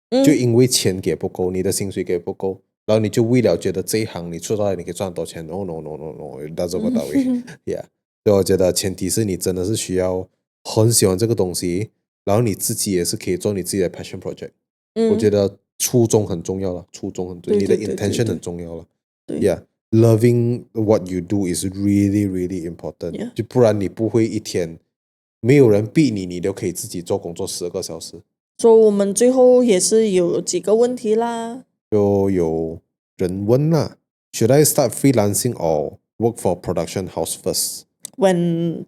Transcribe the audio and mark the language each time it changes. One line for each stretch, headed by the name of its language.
Chinese: 就因为钱给不够，你的薪水给不够，然后你就为了觉得这一行你出来你可以赚很多钱。
English: No， that's not the way。
Chinese: 所以我觉得前提是你真的是需要很喜欢这个东西，然后你自己也是可以做你自己的 passion project。我觉得初衷很重要了，初衷很重要，你的 intention 很重要了。
English: Loving what you do is really really important。
Chinese: 就不然你不会一天没有人逼你，你都可以自己做工作12个小时。所以我们最后也是有几个问题啦。就有人问啦
English: ，Should I start freelancing or work for production house first？When